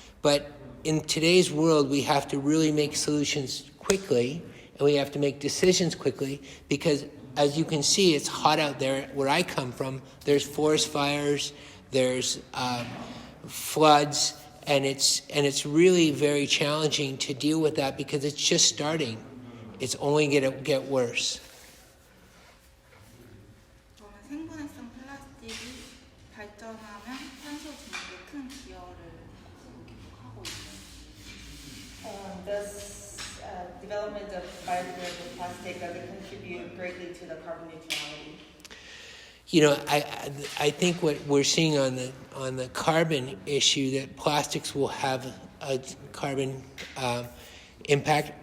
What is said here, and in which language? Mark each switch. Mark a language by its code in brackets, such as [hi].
[en] But in today's world, we have to really make solutions quickly, and we have to make decisions quickly, because as you can see, it's hot out there. Where I come from, there's forest fires, there's floods, and it's really very challenging to deal with that because it's just starting. It's only going to get worse. [ko] 그러면 생분해성 플라스틱이 발전하면 탄소 중립에 큰 기여를 하고 있는. [en] Does development of biodegradable plastic does it contribute greatly to the carbon neutrality? I think what we're seeing on the carbon issue, that plastics will have a carbon impact.